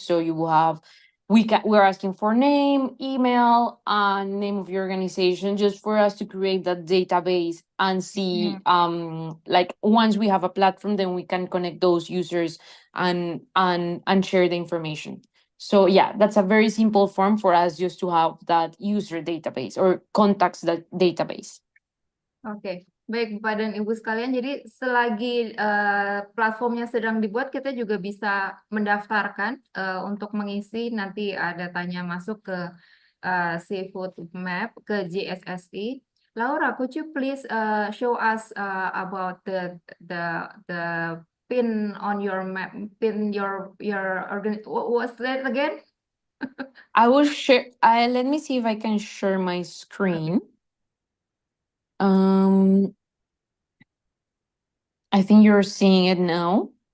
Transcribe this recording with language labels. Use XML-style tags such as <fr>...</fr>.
<en>So you will have, we're asking for name, email, and name of your organization, just for us to create that database and see like once we have a platform, then we can connect those users and share the information. So yeah, that's a very simple form for us just to have that user database or contacts that database.</en> <id>Oke, baik Bapak dan Ibu sekalian. Jadi selagi platformnya sedang dibuat, kita juga bisa mendaftarkan untuk mengisi, nanti ada tanya masuk ke Seafood Map, ke JSSI.</id> <en>Laura, could you please show us about the pin on your map, pin your organ. What's that again? I will share. Let me see if I can share my screen. I think you're seeing it now.</en>